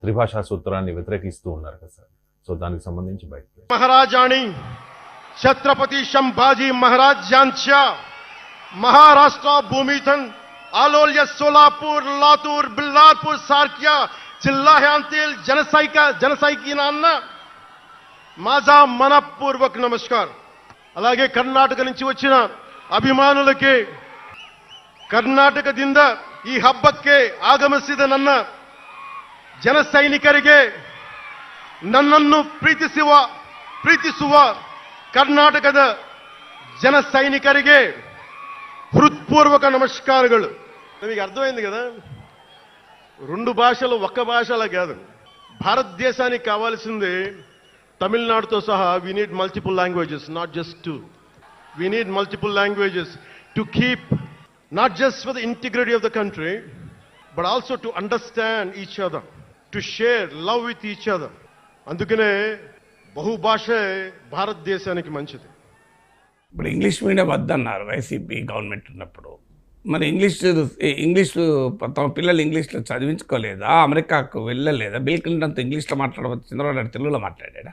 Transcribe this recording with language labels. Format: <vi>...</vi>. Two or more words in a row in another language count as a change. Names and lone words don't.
<te>త్రిభాషా సూత్రాన్ని వ్యతిరేకిస్తూ ఉన్నారు కదా సార్. సో దానికి సంబంధించి బయట</te> <mr>महाराजांनी छत्रपती संभाजी महाराज यांच्या महाराष्ट्र भूमीतून आलोल्य सोलापूर लातूर बिल्लारपूर सारख्या जिल्ह्यांतील जनसैनिकांना माझा मनपूर्वक नमस्कार.</mr> <te>అలాగే కర్ణాటక నుంచి వచ్చిన</te> <kn>ಅಭಿಮಾನುಲಕ್ಕೆ ಕರ್ನಾಟಕದಿಂದ ಈ ಹಬ್ಬಕ್ಕೆ ಆಗಮಿಸಿದ ನನ್ನ ಜನಸೈನಿಕರಿಗೆ ನನ್ನನ್ನು ಪ್ರೀತಿಸುವ ಕರ್ನಾಟಕದ ಜನಸೈನಿಕರಿಗೆ</kn> <te>హృత్పూర్వక నమస్కారాలు. మీకు అర్థమైంది కదా, రెండు భాషలు ఒక్క భాషలా కాదు. భారతదేశానికి కావాల్సింది తమిళనాడుతో సహా</te> <en>we need multiple languages, not just two. We need multiple languages to keep not just for the integrity of the country but also to understand each other, to share love with each other.</en> <te>అందుకనే బహుభాషే భారతదేశానికి మంచిది. ఇప్పుడు</te> <en>English medium</en> <te>వద్దన్నారు వైసీపీ గవర్నమెంట్ ఉన్నప్పుడు. మరి ఇంగ్లీష్ తమ పిల్లలు ఇంగ్లీష్లో చదివించుకోలేదా? అమెరికాకు వెళ్ళలేదా? బిల్ క్లింటన్తో ఇంగ్లీష్లో మాట్లాడవచ్చు, చంద్రబాబు నాయుడు తెలుగులో మాట్లాడా?</te>